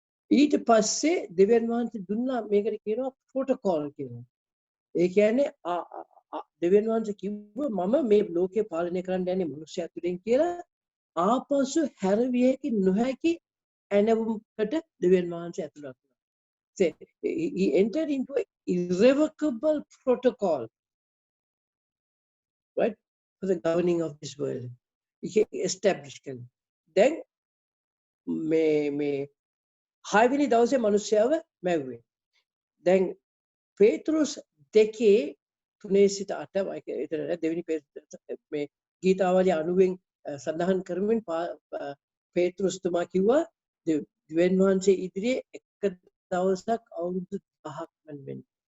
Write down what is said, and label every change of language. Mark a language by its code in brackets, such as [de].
[si] ඊට පස්සේ දෙවියන් වහන්සේ දුන්නා මේකට කියනවා ප්‍රොටෝකෝල් කියලා. ඒ කියන්නේ දෙවියන් වහන්සේ කිව්වා මම මේ ලෝකේ පාලනය කරන්න යන්නේ මිනිස්යා තුලින් කියලා. ආපසු හැරවිය හැකි නොහැකි ඇනවුමකට දෙවියන් වහන්සේ ඇතුළත් වුණා. [en] So he entered into an irrevocable protocol, right, for the governing of this world. He established it. [si] Then මේ 6 වෙනි දවසේ මිනිස්යාව මැව්වේ. දැන් පේත්‍රුස් 2:3 සිට 8 එතන දෙවෙනි මේ ගීතාවලිය 90න් සඳහන් කරමින් පේත්‍රුස් තුමා කිව්වා දෙවියන් වහන්සේ ඉදිරියේ එක දවසක් අවුරුදු 1000ක් වෙන්නේ.